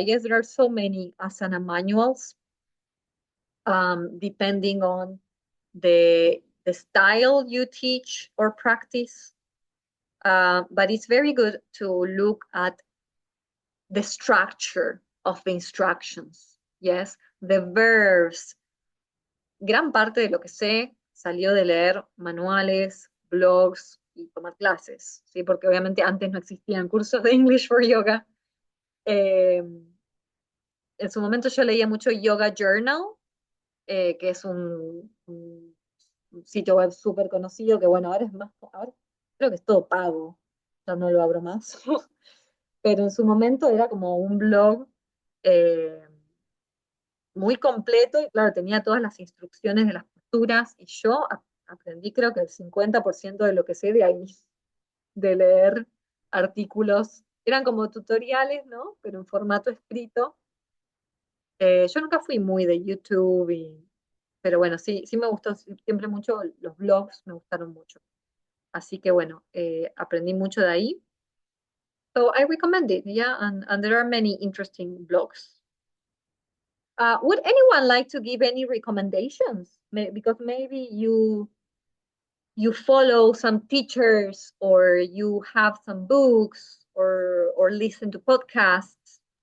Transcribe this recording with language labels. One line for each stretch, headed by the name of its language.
English: Yes, there are so many asana manuals, depending on the style you teach or practice. But it's very good to look at the structure of the instructions. Yes, the verbs,
Spanish: gran parte de lo que sé salió de leer manuales, blogs y tomar clases, ¿sí? Porque obviamente antes no existían cursos de English for Yoga. Eh, en su momento yo leía mucho Yoga Journal, que es un sitio web súper conocido, que bueno, ahora es más, ahora creo que es todo pago, ya no lo abro más. Pero en su momento era como un blog eh, muy completo y claro, tenía todas las instrucciones de las posturas y yo aprendí creo que el 50% de lo que sé de ahí, de leer artículos. Eran como tutoriales, ¿no? Pero en formato escrito. Yo nunca fui muy de YouTube, pero bueno, sí, sí me gustó siempre mucho, los blogs me gustaron mucho. Así que bueno, aprendí mucho de ahí.
English: So I recommend it, yeah, and there are many interesting blogs. Would anyone like to give any recommendations? Because maybe you follow some teachers or you have some books or listen to podcasts.